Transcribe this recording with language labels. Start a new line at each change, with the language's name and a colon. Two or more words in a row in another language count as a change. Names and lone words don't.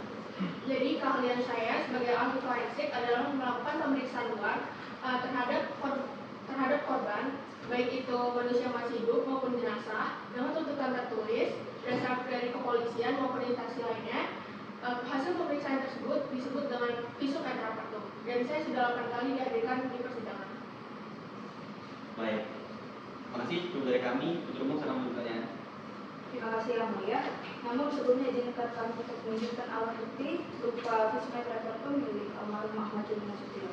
Indonesian: Jadi keahlian saya sebagai ahli forensik adalah melakukan pemeriksaan luar terhadap korban, baik itu manusia masih hidup maupun jenazah, dengan tuntutan tertulis berdasarkan dari kepolisian maupun instansi lainnya. Hasil pemeriksaan tersebut disebut dengan
Latin: visum et repertum,
Indonesian: dan saya sudah 8 kali dihadirkan di persidangan. Baik, terima kasih. Cukup dari kami, untuk umum saya pertanyaan. Terima kasih yang mulia. Namun sebelumnya izinkan kami untuk menunjukkan alat bukti berupa
Latin: visum et repertum
Indonesian: milik almarhum Ahmad Joni Nasution.